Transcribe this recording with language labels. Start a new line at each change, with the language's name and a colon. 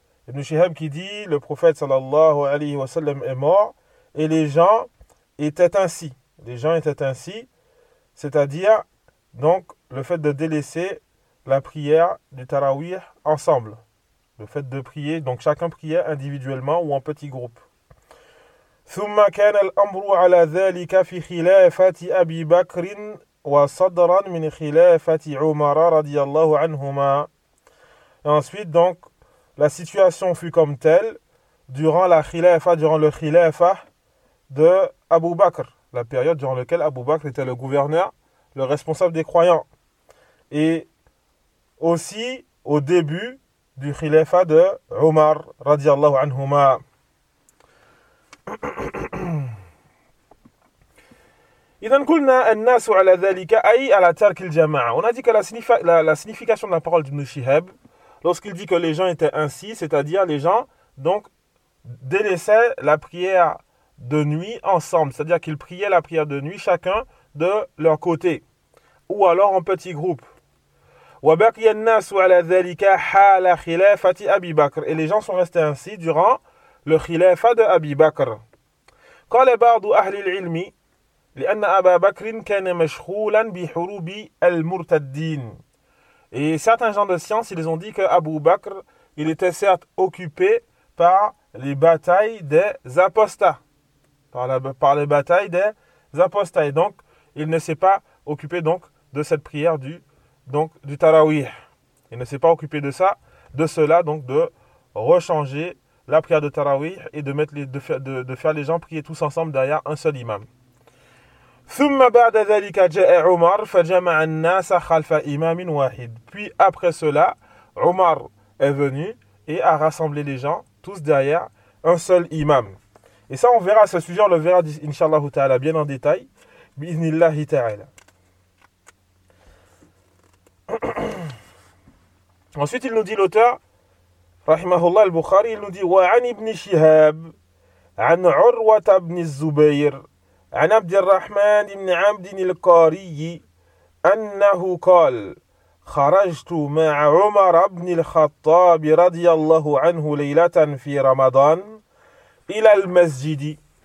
French: Ibn Shihab qui dit le prophète sallallahu alayhi wa sallam est mort et les gens étaient ainsi. Les gens étaient ainsi, c'est-à-dire donc le fait de délaisser la prière du Tarawih ensemble. Le fait de prier, donc chacun priait individuellement ou en petit groupe.
Arabic: ثم كان الأمر على ذلك في خلافة أبي بكر وصدرا من خلافة عمر رضي الله عنهما.
French: Et ensuite donc la situation fut comme telle durant la khilafa, durant le khilafa de Abu Bakr, la période durant laquelle Abu Bakr était le gouverneur, le responsable des croyants. Et aussi au début du khilafa de Omar, radiallahu anhuma.
Arabic: Idan kulna annasu ala dhalika ay ala tark al-jama'a.
French: On a dit que la signification de la parole d'Ibn Shihab, lorsqu'il dit que les gens étaient ainsi, c'est-à-dire les gens donc délaissaient la prière de nuit ensemble, c'est-à-dire qu'ils priaient la prière de nuit chacun de leur côté ou alors en petit groupe.
Arabic: Wa baqiya an-nasu ala dhalika hala khilafati Abi Bakr.
French: Et les gens sont restés ainsi durant le khilafa de Abi Bakr.
Arabic: قال بعض أهل العلم لأن أبا بكر كان مشغولا بحروب المرتدين.
French: Et certains gens de science, ils ont dit que Abu Bakr, il était certes occupé par les batailles des apostats. Par les batailles des apostats. Et donc, il ne s'est pas occupé donc de cette prière du Tarawih. Il ne s'est pas occupé de ça, de cela, donc de rechanger la prière de Tarawih et de faire les gens prier tous ensemble derrière un seul imam.
Arabic: ثم بعد ذلك جاء عمر فجمع الناس خلف إمام واحد.
French: Puis après cela, Omar est venu et a rassemblé les gens tous derrière un seul imam. Et ça, on verra ce sujet, on le verra inshallah ta'ala bien en détail bi'iznillah ta'ala. Ensuite, il nous dit l'auteur
Arabic: رحمه الله البخاري اللي دي وعن ابن شهاب عن عروة بن الزبير عن عبد الرحمن بن عبد القاري أنه قال خرجت مع عمر بن الخطاب رضي الله عنه ليلة في رمضان إلى المسجد